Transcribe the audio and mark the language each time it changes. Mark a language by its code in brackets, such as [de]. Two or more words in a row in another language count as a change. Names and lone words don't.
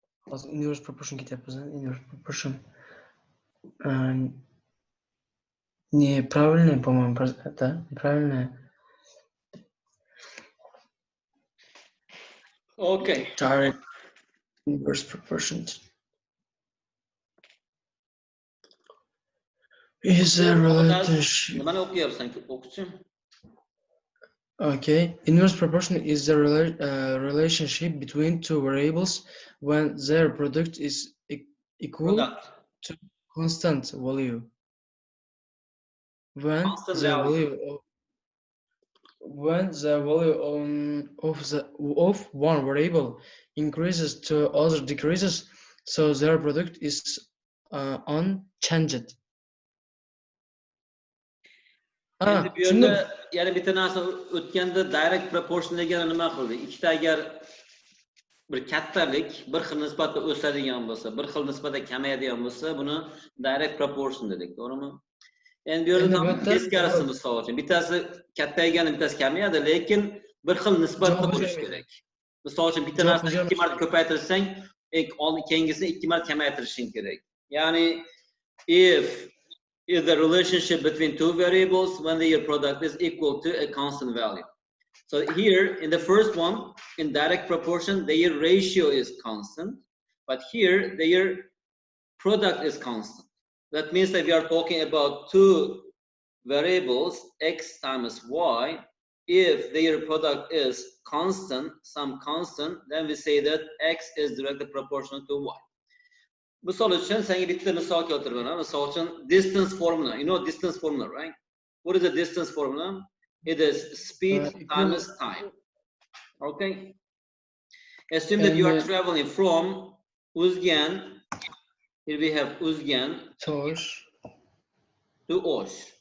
[en] Inverse proportion ketyapmiz, inverse proportion. [ru] Неправильно, по-моему, это неправильно. [en] Okay. Direct inverse proportions. Is a relationship. [uz] Nimani o'qiyapsan, o'qituvchim? [en] Okay, inverse proportion is the relationship between two variables when their product is equal to constant value. When Constant the value. value of one variable increases to other decreases, so their product is unchanged. [uz] Endi bu yerda yana bitta narsa o'tganda [en] direct proportion [uz] degani nima qildi? Ikkita agar bir kattalik bir xil nisbatda o'sadigan bo'lsa, bir xil nisbatda kamayadigan bo'lsa, buni [en] direct proportion [uz] dedik, to'g'rimi? Endi bu yerda teskarisi misol uchun, bittasi kattaygani, bittasi kamayadi, lekin bir xil nisbatda bo'lishi kerak. Misol uchun bitta narsani 2 marta ko'paytirsang, keyingisini 2 marta kamaytirishing kerak. [en] Ya'ni if the relationship between two variables when their product is equal to a constant value. So here in the first one, in direct proportion, their ratio is constant, but here their product is constant. That means that we are talking about two variables, x times y. If their product is constant, some constant, then we say that x is directly proportional to y. [uz] Misol uchun senga bitta misol keltiraman. Misol uchun [en] distance formula. You know distance formula, right? What is the distance formula? It is speed times time. Okay? Assume that you are traveling from Uzgen. Here we have Uzgen to Osh.